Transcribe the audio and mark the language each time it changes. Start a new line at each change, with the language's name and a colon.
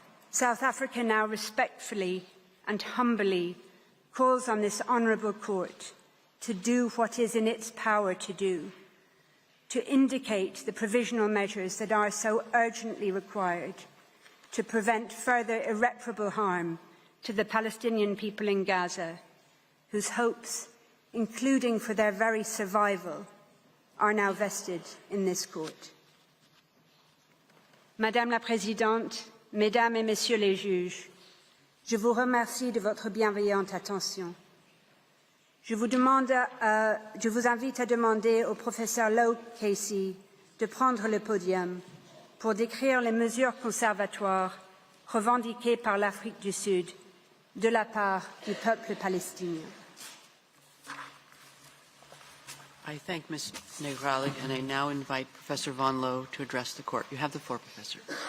English: South Africa now respectfully and humbly calls on this honourable court to do what is in its power to do, to indicate the provisional measures that are so urgently required to prevent further irreparable harm to the Palestinian people in Gaza, whose hopes, including for their very survival, are now vested in this court.
French: Madame la Présidente, Mesdames et Messieurs les juges, je vous remercie de votre bienveillante attention. Je vous invite à demander au professeur Lowe Casey de prendre le podium pour décrire les mesures conservatoires revendiquées par l'Afrique du Sud de la part du peuple palestinien.
English: I thank Ms. Negralik, and I now invite Professor Von Lowe to address the court. You have the floor, Professor.